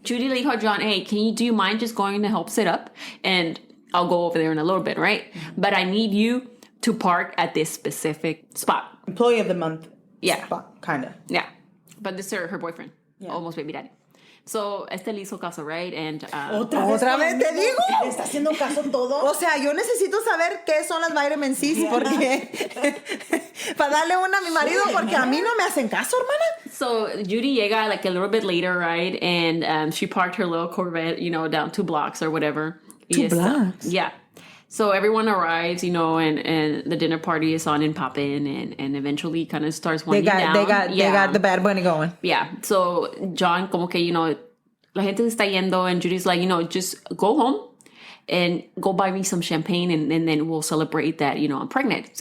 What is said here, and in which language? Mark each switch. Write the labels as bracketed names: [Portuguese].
[English] Judy [Spanish] le dijo a [English] John, hey, do you mind just going to help set up? And I'll go over there in a little bit, right? But I need you to park at this specific spot. Employee of the month. Yeah. Spot, kind of. Yeah. But this is her boyfriend. Yeah. Almost baby daddy. So, [Spanish] le hizo caso, [English] right? And [Spanish] ¿Otra vez te digo? ¿Le está haciendo caso todo? O sea, yo necesito saber qué son las vitamin C's porque para darle una a mi marido porque a mí no me hacen caso, hermana. [English] So Judy [Spanish] llega [English] like a little bit later, right? And she parked her little Corvette, down 2 blocks or whatever. 2 blocks? Yeah. So everyone arrives, and the dinner party is on and popping, and eventually kind of starts winding down. They got the Bad Bunny going. Yeah. So John, [Spanish] como que, la gente se está yendo, [English] and Judy's like, just go home and go buy me some champagne, and then we'll celebrate that, I'm pregnant.